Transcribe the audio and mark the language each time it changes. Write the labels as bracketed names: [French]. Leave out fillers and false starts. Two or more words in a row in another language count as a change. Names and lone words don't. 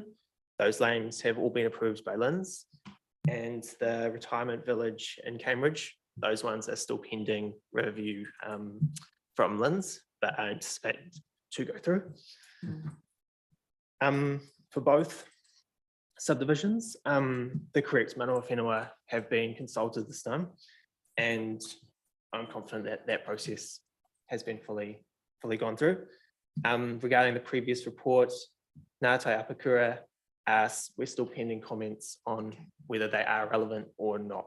[English] Those names have all been approved by LINZ, and the retirement village in Cambridge, those ones are still pending review from LINZ, but I anticipate to go through. For both subdivisions, the correct [Māori] manawa whenua [English] have been consulted this time, and I'm confident that that process has been fully gone through. Regarding the previous report, Ngātai Apakura, we're still pending comments on whether they are relevant or not.